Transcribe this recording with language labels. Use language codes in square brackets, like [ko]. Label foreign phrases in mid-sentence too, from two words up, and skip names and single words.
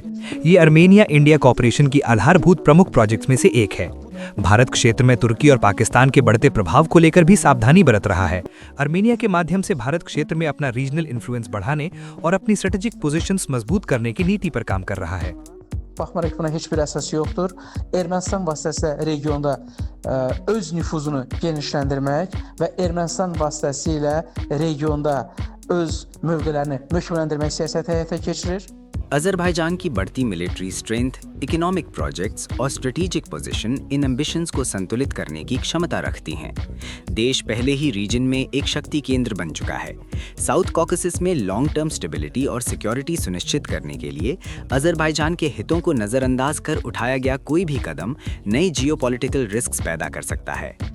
[hi] ये आर्मेनिया इंडिया कॉपरेशन की आधारभूत प्रमुख प्रोजेक्ट्स में से एक है। भारत क्षेत्र में तुर्की और पाकिस्तान के बढ़ते प्रभाव को लेकर भी सावधानी बरत रहा है। आर्मेनिया के माध्यम से भारत क्षेत्र में अपना [en] regional influence [hi] बढ़ाने और अपनी [en] strategic positions [hi] मजबूत करने की नीति पर काम कर रहा है। [az] Baxmayaraq buna heç bir əsas yoxdur. Ermənistan vasitəsilə regionda öz nüfuzunu genişləndirmək və Ermənistan vasitəsilə regionda öz mövqelərini möhkəmləndirmək siyasəti həyata keçirir. [hi] अजरबैजान की बढ़ती [en] military strength, economic projects [hi] और [en] strategic position [hi] इन एम्बिशंस को संतुलित करने की क्षमता रखती हैं। देश पहले ही रीजन में एक शक्ति केंद्र बन चुका है। साउथ कॉकेसस में [en] long term stability [hi] और सिक्योरिटी सुनिश्चित करने के लिए अजरबैजान के हितों को नजरअंदाज कर उठाया गया कोई भी कदम नई [en] geopolitical risks [hi] पैदा कर सकता है।